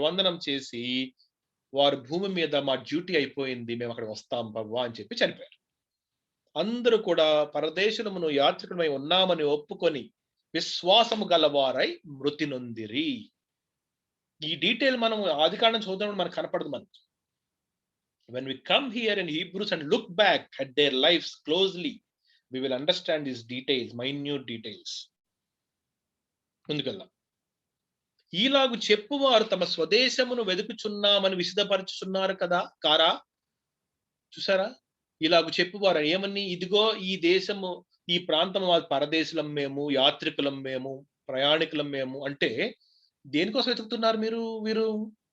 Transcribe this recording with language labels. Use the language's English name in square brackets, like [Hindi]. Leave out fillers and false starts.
[Telugu] వందనం చేసి, వారు భూమి మీద మా డ్యూటీ అయిపోయింది. మేము అక్కడికి వస్తాం ప్రభువా అని చెప్పి చనిపోయారు. అందరూ కూడా పరదేశులమును యాత్రికులమై ఉన్నామని ఒప్పుకొని విశ్వాసము గలవారై మృతి నొందిరి. ఈ డీటెయిల్ మనం ఆదికాండం చదువుతున్నప్పుడు మనకు కనపడదు మనకి. [English] When we come here in Hebrews and look back at their lives closely, we will understand these details, minute details. [Telugu] ముందుకెళ్దాం. ఈలాగు చెప్పువారు తమ స్వదేశమును వెదుకుచున్నామని విశదపరచుచున్నారు కదా కారా? చూసారా? ఇలాగు చెప్పువారు ఏమని, ఇదిగో ఈ దేశము, ఈ ప్రాంతం పరదేశులం మేము, యాత్రికులం మేము, ప్రయాణికులం మేము అంటే దేనికోసం వెతుకుతున్నారు వీరు?